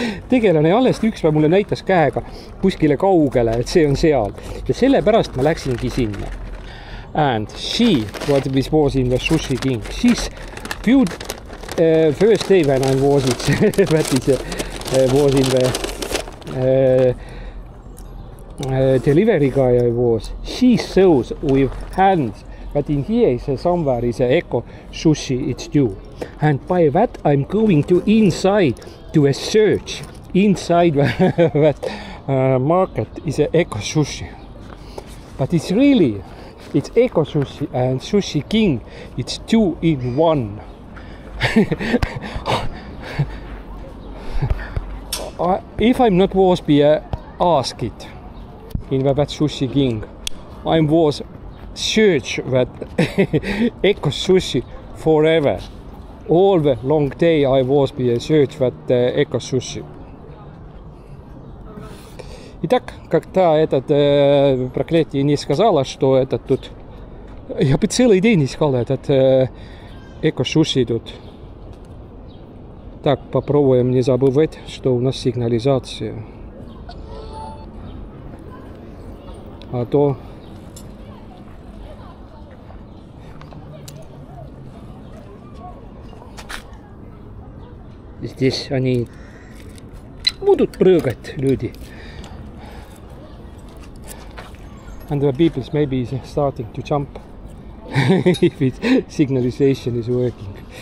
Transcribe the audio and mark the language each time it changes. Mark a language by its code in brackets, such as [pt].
[et] Tegelane alles üks päev mulle näitas käega kuskile kaugele, et see on seal. Ja sellepärast ma läksingi sinna. [en] And she, what was in the Sushi King, she's viewed first day when I was in the delivery guy I was. She shows with hands, but in here is somewhere is a Eco Sushi, it's due. And by that I'm going to inside to a search inside that market is a Eco Sushi. But it's Eco Sushi and Sushi King, it's 2 in 1. If I'm not was be asked it in that Sushi King, I was search that Eco Sushi forever. All the long day I was be search that Eco Sushi. [ru] Итак, когда этот проклятие не сказала, что этот тут... Я бы целый день искал этот Eco Sushi тут. Так, попробуем не забывать, что у нас сигнализация. А то... Здесь они будут прыгать, люди. [en] And the people maybe is starting to jump if it signalization is working.